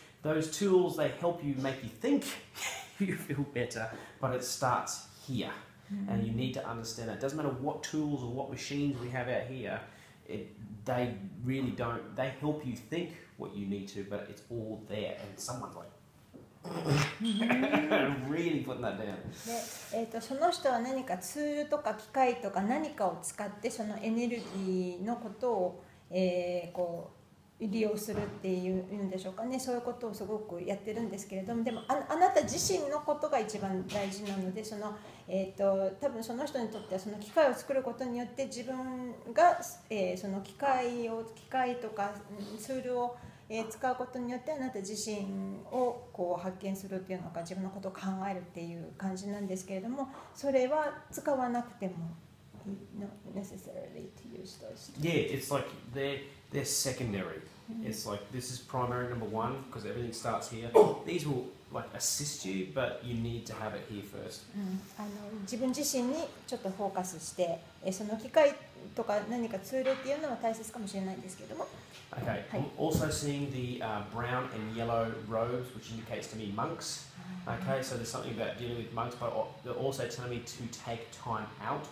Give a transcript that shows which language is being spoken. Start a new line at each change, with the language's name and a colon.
English: Those tools, they help you make you think you feel better, but it starts here. And you need to understand that. It doesn't matter what tools or what machines we have out here, they really don't, they help you think what you need to, but it's all there. And someone's like, really putting that down.
Japanese: で、その人は何かツールとか機械とか何かを使ってそのエネルギーのことを、こう利用するっていうんでしょうかね、そういうことをすごくやってるんですけれども、でもあなた自身のことが一番大事なので、多分その人にとってはその機械を作ることによって自分が、その機械とかツールを使うことによってあなた自身をこう発見するっていうのか、自分のことを考えるっていう感じなんですけれども、それは使わなくても
English: not necessarily to use those. Yeah, it's like they're secondary. It's like this is primary number one because everything starts here. These will like assist you, but you need to have it here first.
Japanese: 自分自身にちょっとフォーカスして、その機械とか何かツールっていうのは大切かもしれないんですけども。
English: Okay, I'm also seeing the brown and yellow robes, which indicates to me monks. Okay, so there's something about dealing with monks, but they're also telling me to take time out.